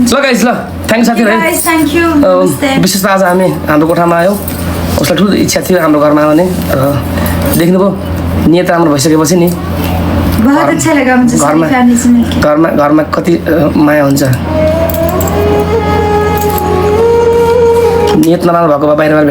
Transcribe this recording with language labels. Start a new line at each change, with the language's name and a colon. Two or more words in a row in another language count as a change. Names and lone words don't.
Nepali: ल गाइस ल थ्याङ्क साथी भाइ
English: guys thank you नमस्ते।
Nepali: विशेष त आज हामी हाम्रो कोठामा आयौँ उसलाई ठुलो इच्छा थियो हाम्रो घरमा आउने र देख्नुभयो नियत राम्रो भइसकेपछि नि
Hindi: बहुत अच्छा लगा मुझे सारी फैमिली से मिलके।
Nepali: घरमा कति माया हुन्छ नियत नराम्रो भएको भए बाहिर बाहिर भेट्थ्यो